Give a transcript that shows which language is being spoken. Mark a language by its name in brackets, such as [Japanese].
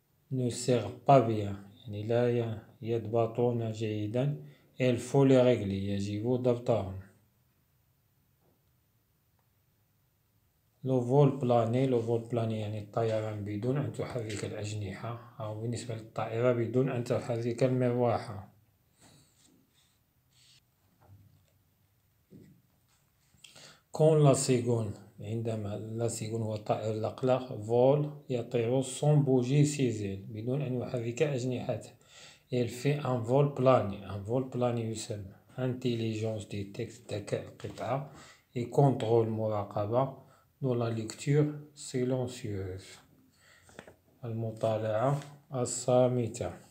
[French] ne servent pas bien [Arabic] يعني لا يضبطون جيدا. [French] il faut les régler [Arabic] يجب ضبطهم. [French] le vol plané le vol plané [Arabic] يعني الطيران بدون أن تحرك الأجنحة أو بالنسبة للطائرة بدون أن تحرك المروحة. [French] quand la cigone [Arabic] عندما [French] la cigone [Arabic] هو الطائر الأقلق [French] vol [Arabic] يطير [French] sans bouger ses ailes [Arabic] بدون أن يحرك أجنحته. [French] il fait un vol plané un vol plané [Arabic] يسمى [French] intelligence du texte [Arabic] ذكاء القطعة [French] et contrôle [Arabic] مراقبة [French] dans la lecture silencieuse [Arabic] المطالعة الصامتة.